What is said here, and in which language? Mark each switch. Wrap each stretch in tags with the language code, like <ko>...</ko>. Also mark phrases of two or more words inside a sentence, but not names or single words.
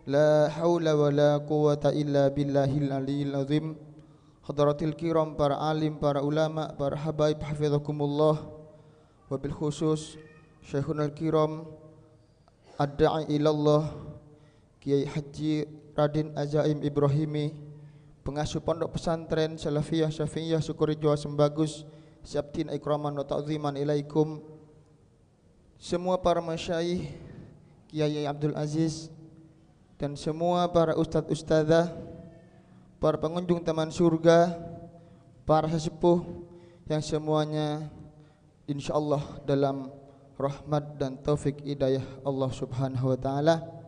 <ar>لا حول ولا قوة إلا بالله العلي العظيم. حضرات الكرام,</ar> <id>para alim, para ulama, para habaib hafizakumullah. Wabil khusus</id> <ar>شيخنا الكرام الداعي إلى الله</ar> <id>Kiai Haji Radin Azaim Ibrahimi, pengasuh pondok pesantren Salafiyah Syafi'iyah Sukorejo Sembagus, Syabtin</id> <ar>إكراما وتعظيما إليكم.</ar> <id>Semua para masyayikh, Kiai Abdul Aziz, dan semua para ustadz-ustadzah, para pengunjung taman surga, para sesepuh yang semuanya insyaallah dalam rahmat dan taufik hidayah Allah</id> <ar>سبحانه وتعالى.</ar>